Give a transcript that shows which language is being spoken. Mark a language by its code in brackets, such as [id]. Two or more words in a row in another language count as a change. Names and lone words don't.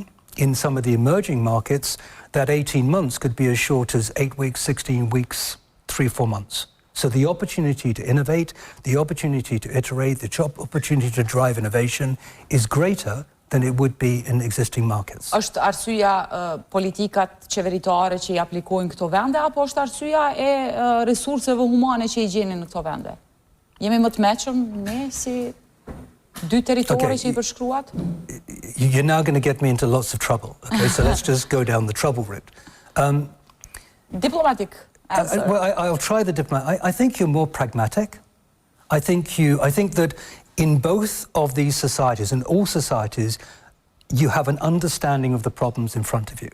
[en] In some of the emerging markets, that 18 months could be as short as 8 weeks, 16 weeks, 3-4 months. So the opportunity to innovate, the opportunity to iterate, the opportunity to drive innovation is greater than it would be in existing markets. [sq] Është arsyeja politikat qeveritare që i aplikojnë këto vende, apo është arsyeja e resurseve humane që i gjenin në këto vende? Jemi më të mëshëm ne si dy territore që i përshkruat? [en] You're now going to get me into lots of trouble. Okay, so let's just go down the trouble route. Diplomatic answer. I'll try the diplomat. I think you're more pragmatic. I think that in both of these societies, in all societies, you have an understanding of the problems in front of you.